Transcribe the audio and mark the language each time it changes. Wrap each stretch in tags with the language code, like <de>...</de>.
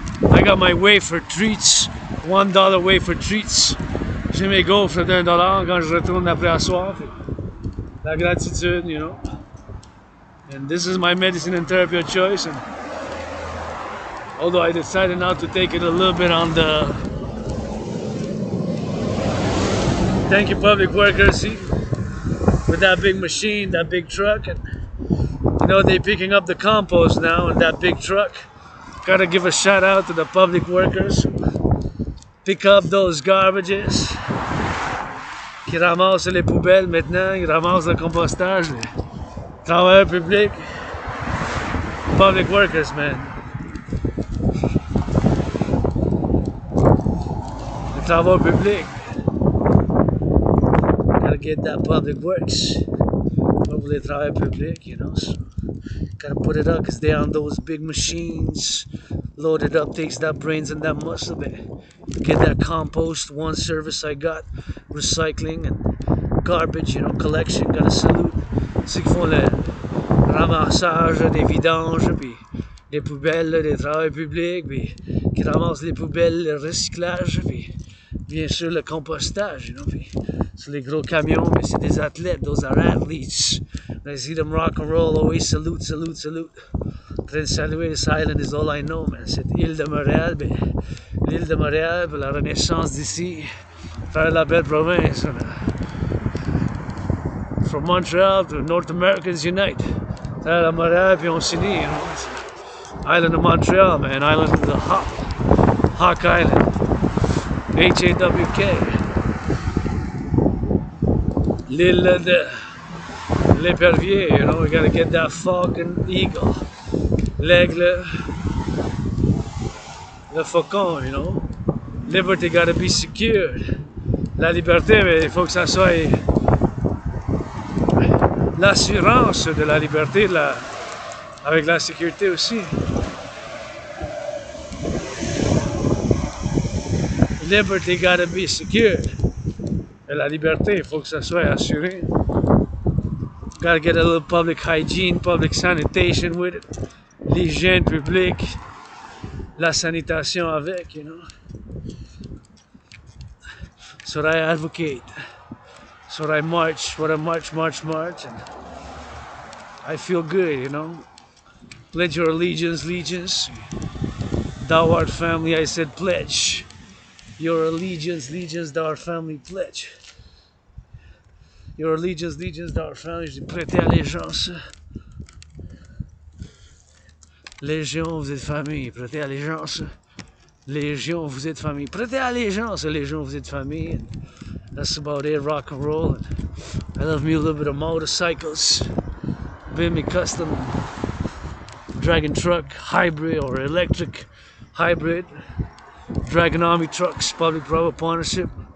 <en>I got my wafer treats, $1 wafer treats.</en> <fr>J'ai mes gaufres d'$1 quand je retourne après à soir. La gratitude,</fr> <en>you know. And this is my medicine and therapy of choice. And although I decided not to take it a little bit on the thank you public workers, see, with that big machine, that big truck, and you know they're picking up the compost now in that big truck. Gotta give a shout out to the public workers. Pick up those garbages.</en> <fr>Qui ramassent les poubelles maintenant, ils ramassent le compostage, les travailleurs publics.</fr> <en>Public workers, man.</en> <fr>Les travaux publics.</fr> <en>Gotta get that public works.</en> <fr>Pour les travailleurs publics,</fr> <en>you know. So gotta put it up because they're on those big machines. Load it up, takes that brains and that muscle, but get that compost. One service I got, recycling and garbage, you know, collection.</en> <fr>Gotta salute ceux qui font le ramassage des vidanges, puis des poubelles, des travailleurs publics, puis qui ramassent les poubelles, le recyclage, puis bien sûr le compostage, you know, puis sur les gros camions, mais c'est des athlètes,</fr> <en>those are athletes. When I see them rock and roll, always salute. Prince saluer, this island is all I know, man.</en> <fr>Cette île de Montréal, ben, l'île de Montréal, pour la renaissance d'ici, faire la belle province.</fr> <en>From Montreal to North Americans Unite.</en> <fr>Faire la Montréal, puis on s'unit, you know.</fr> <en>Island of Montreal, man. Island of the Hawk Island. H-A-W-K.</en> <fr>L'île de l'épervier, you know.</fr> <en>We gotta get that falcon eagle.</en> <fr>L'aigle, le faucon, you know.</fr> <en>Liberty gotta be secured.</en> <fr>La liberté, mais il faut que ça soit l'assurance de la liberté, avec la sécurité aussi.</fr> <en>Liberty gotta be secured.</en> <fr>Et la liberté, il faut que ça soit assuré.</fr> <en>Gotta get a little public hygiene, public sanitation with it.</en> <fr>L'hygiène publique, la sanitation avec, you know.</fr> <en>So I advocate. So I march, what I march, and I feel good, you know. Pledge your allegiance, Thou art family, I said pledge. Your allegiance, thou art family, pledge. Your allegiance, thou art family,</en> <fr>je dis prêter allégeance. Légion, vous êtes famille, prêtez allégeance. Légion, vous êtes famille, prêtez allégeance. Légion, vous êtes famille.</fr> <en>And that's about it, rock and roll. And I love me a little bit of motorcycles. Been me custom Dragon truck, hybrid or electric hybrid. Dragon Army trucks, public-private partnership.</en>